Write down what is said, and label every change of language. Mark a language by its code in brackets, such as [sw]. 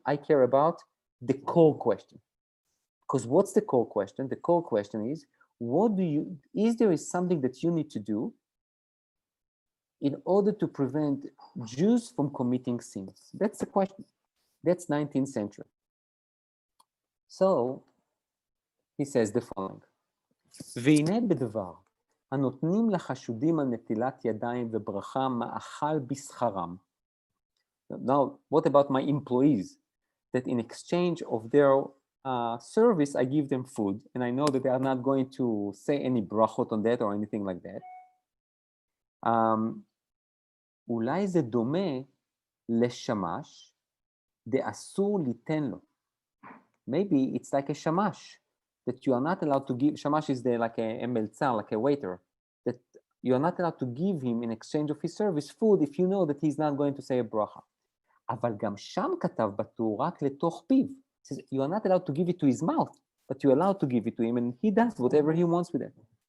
[en] I care about the core question. Because what's the core question? The core question is, is there something that you need to do in order to prevent Jews from committing sins? That's the question. That's 19th century. So he says the following, [he] והנה בדבר, הנותנים לחשודים על נטילת ידיים וברכה מאכל בשכרם. [en] Now, what about my employees? That in exchange of their service, I give them food, and I know that they are not going to say any brachot on that or anything like that. [he] אולי זה דומה לשמש דאסור ליתן לו. [en] Maybe it's like a shamash that you are not allowed to give. Shamash is like a meltzar, like a waiter, that you are not allowed to give him in exchange of his service food if you know that he's not going to say a bracha. [he] אבל גם שם כתב בטור רק לתוך פיו. [en] Says you are not allowed to give it to his mouth, but you're allowed to give it to him, and he does whatever he wants with it.